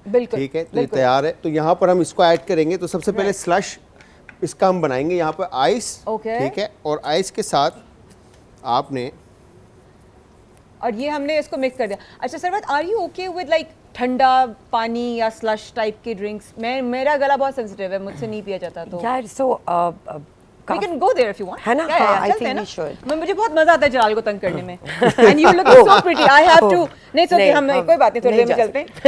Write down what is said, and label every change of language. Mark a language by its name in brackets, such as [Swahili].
[Urdu] ٹھیک ہے, تو یہ تیار ہے. تو یہاں پر ہم اس کو ایڈ کریں گے. تو سب سے پہلے سلش اس کا ہم بنائیں گے. یہاں پر آئس, ٹھیک ہے, اور آئس کے ساتھ آپ نے, اور یہ ہم نے اس کو مکس کر دیا. اچھا سروت, [English] are you okay with like [Urdu] ٹھنڈا پانی یا سلش ٹائپ کے ڈرنکس؟ میرا گلا بہت سینسیٹیو ہے, مجھ سے نہیں پیا جاتا. تو یار سو [English] we can go there if you want. [Urdu] ہے نا, [English] I think we should. [Urdu] مجھے بہت مزہ آتا ہے جلال کو تنگ کرنے میں. [English] And you look so pretty. I have to. [Urdu] نہیں سوچے ہم کوئی بات نہیں, تھوڑی دیر میں چلتے ہیں.